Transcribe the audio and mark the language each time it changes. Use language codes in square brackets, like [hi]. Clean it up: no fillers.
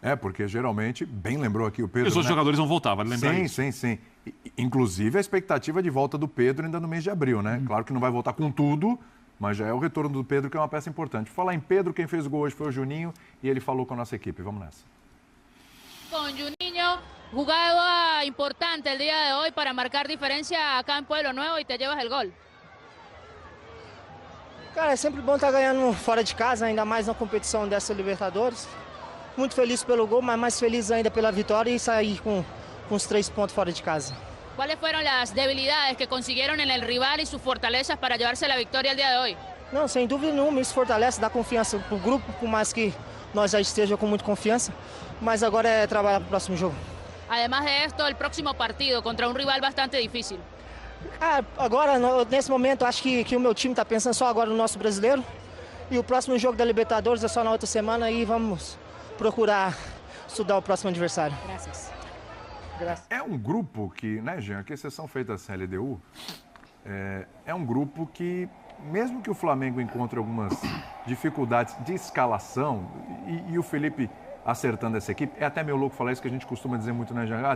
[pt] Porque geralmente, bem lembrou aqui o Pedro, os outros jogadores vão voltar, vale lembrar isso. Sim. Inclusive a expectativa de volta do Pedro ainda no mês de abril, né? Claro que não vai voltar com tudo, mas já é o retorno do Pedro, que é uma peça importante. Falar em Pedro, quem fez o gol hoje foi o Juninho e ele falou com a nossa equipe. Vamos nessa. [es] Com Juninho, jugada importante el día de hoy para marcar diferencia acá en Pueblo Nuevo y te llevas el gol. [pt] Cara, é sempre bom estar ganhando fora de casa, ainda mais na competição dessa Libertadores. Muito feliz pelo gol, mas mais feliz ainda pela vitória e sair com os 3 pontos fora de casa. [es] ¿Cuáles fueron las debilidades que consiguieron en el rival y sus fortalezas para llevarse la victoria el día de hoy? [pt] Não, sem dúvida nenhuma, isso fortalece, dá confiança para o grupo, por mais que nós já estejamos com muita confiança, mas agora é trabalhar para o próximo jogo. [es] Además de esto, el próximo partido contra un rival bastante difícil. [pt] Agora, nesse momento, acho que o meu time está pensando só agora no nosso brasileiro e o próximo jogo da Libertadores é só na outra semana e vamos procurar estudar o próximo adversário. [es] Gracias. [pt] É um grupo que, né, Jean, que exceção feita a CLDU, é um grupo que, mesmo que o Flamengo encontre algumas dificuldades de escalação, e o Felipe acertando essa equipe, é até meio louco falar isso, que a gente costuma dizer muito, né, Jean?